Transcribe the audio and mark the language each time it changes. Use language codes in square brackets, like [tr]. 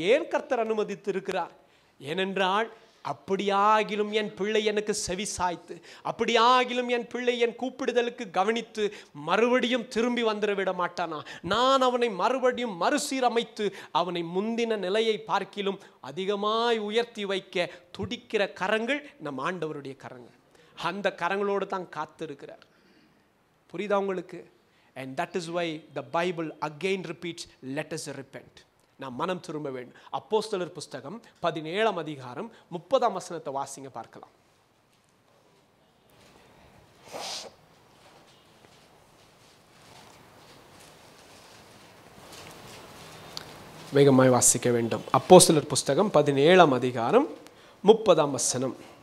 [ta] ஏன் கர்த்தர் அனுமதித்திருக்கிறார்? ஏனென்றால் அப்படியாகிலும் என் பிள்ளை எனக்கு செவி சாய்த்து, அப்படியாகிலும் என் பிள்ளை என் கூப்பிடுதலுக்கு கவனித்து மறுபடியும் திரும்பி வந்துட விட மாட்டானா? நான் அவனை மறுபடியும் மறுசீரமைத்து அவனை முந்தின நிலையை பார்க்கிலும் அதிகமாய் உயர்த்தி வைக்க துடிக்கிற கரங்கள் நம் ஆண்டவருடைய கரங்கள். அந்த கரங்களோடு தான் காத்திருக்கிறார். புரியுதா உங்களுக்கு? [en] And that is why the Bible again repeats, let us repent. [ta] நாம் மனம் திரும்ப வேண்டும். அப்போஸ்தலர் புஸ்தகம் 17ஆம் அதிகாரம் 30ஆம் வசனத்தை வாசிங்க பார்க்கலாம். வேகமாய் வாசிக்க வேண்டும். அப்போஸ்தலர் புஸ்தகம் 17ஆம் அதிகாரம் 30ஆம் வசனம்.